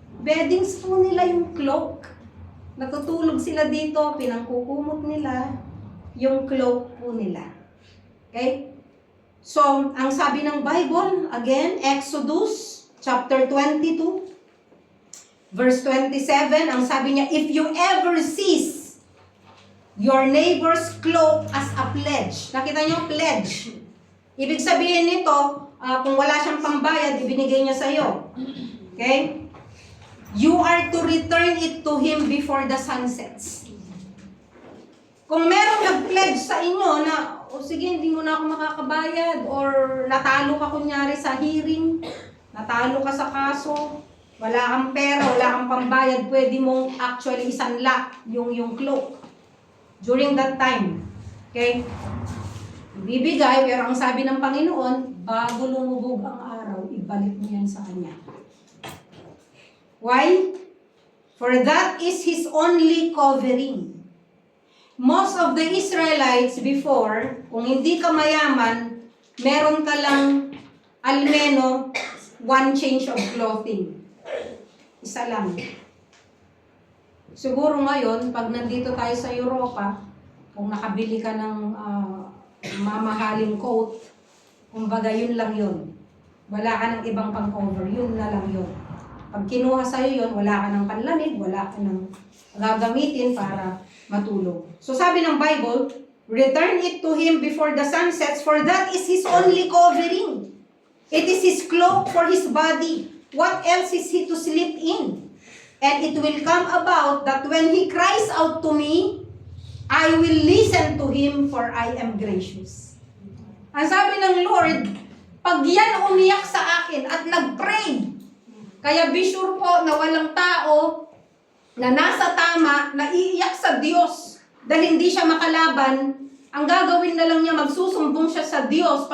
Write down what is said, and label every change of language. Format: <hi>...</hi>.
<tl>Beddings po nila yung cloak. Natutulog sila dito, pinangkukumot nila yung cloak po nila. Okay?</tl> <en>So,</en> <tl>ang sabi ng</tl> <en>Bible, again, Exodus chapter 22, verse 27,</en> <tl>ang sabi niya,</tl> <en>if you ever seize your neighbor's cloak as a pledge.</en> <tl>Nakita niyo, pledge. Ibig sabihin nito, kung wala siyang pambayad, ibinigay niya sa iyo. Okay?</tl> <en>You are to return it to him before the sun sets.</en> <tl>Kung meron nag-pledge sa inyo na, o sige, hindi mo na ako makakabayad, or natalo ka kunyari sa hearing, natalo ka sa kaso, wala kang pera, wala kang pambayad, pwede mong actually isanla yung cloak</tl> <en>during that time.</en> <tl>Okay? Ibibigay, pero ang sabi ng Panginoon, bago lumubog ang araw, ibalik mo yan sa Kanya.</tl> <en>Why? For that is His only covering. Most of the Israelites before,</en> <tl>kung hindi ka mayaman, meron ka lang almeno</tl> <en>one change of clothing.</en> <tl>Isa lang. Siguro ngayon, pag nandito tayo sa Europa, kung nakabili ka ng mamahaling coat, kumbaga yun lang yun. Wala ka ng ibang pang-cover, yun na lang yun. Pag kinuha sa'yo yun, wala ka ng panlamig, wala ka ng gagamitin para matulog.</tl> <en>So</en> <tl>sabi ng</tl> <en>Bible, return it to him before the sun sets, for that is his only covering. It is his cloak for his body. What else is he to sleep in? And it will come about that when he cries out to me, I will listen to him, for I am gracious.</en> <tl>Ang sabi ng Lord, pag yan umiyak sa akin at nag-pray, kaya</tl> <en>be sure</en> <tl>po na walang tao na nasa tama, na iiyak sa Diyos dahil hindi siya makalaban, ang gagawin na lang niya, magsusumbong siya sa Diyos.</tl>